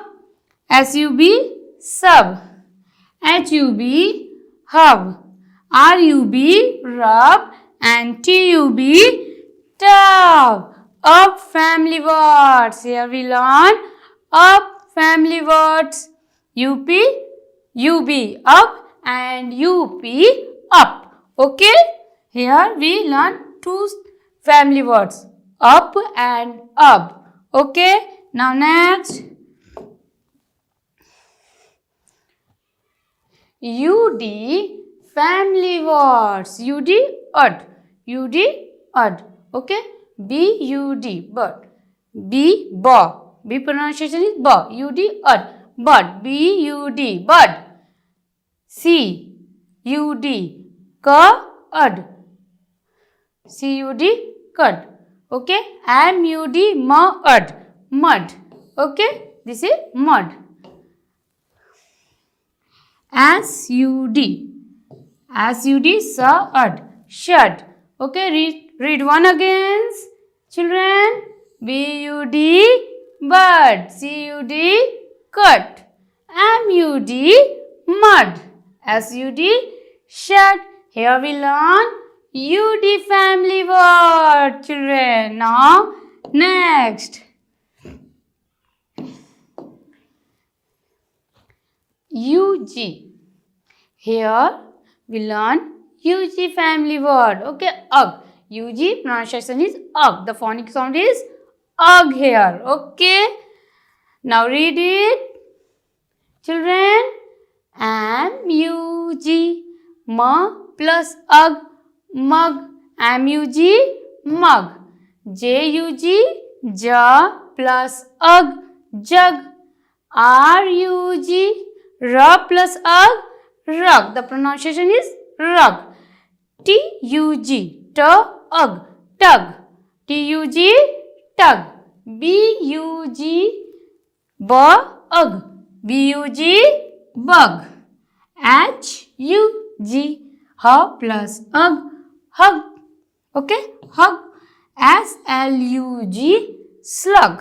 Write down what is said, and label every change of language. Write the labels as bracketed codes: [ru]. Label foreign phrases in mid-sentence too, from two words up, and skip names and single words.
[en] S-U-B, sub. H-U-B, hub. R-U-B, rub. And T-U-B, tub. Up family words. Here we learn up family words. U-P, U-B, up, and U-P, up. Okay. Here we learn two family words, up and up. Okay. Now next, UD family words. UD, ud. UD, ud. Okay. B-U-D, bud. B, ba. B pronunciation is ba. U-D, ud. Bud. B-U-D, bud. C-U-D, cud. C-U-D, cud. Okay. M-U-D, mud. Mud. Okay. This is mud. S-U-D. S-U-D, sa-ud. Shud. Okay. Read one again, children. B-U-D, bud. C-U-D, cut. M-U-D, mud. S-U-D, shut. Here we learn UD family word, children. Now, next. UG. Here we learn UG family word. Okay, ugh. UG pronunciation is ugh. The phonic sound is ugh here. Okay. Now read it, children. M-U-G, ma plus ugh, mug. M-U-G, mug. J-U-G, ja plus ugh, jug. R-U-G, ra plus ugh, rug. The pronunciation is rug. T-U-G, ugh, tug. T-U-G, tug. B-U-G, ugh. B-U-G, bug. H-U-G, ha plus ugh, hug. Okay, hug. S-L-U-G, slug.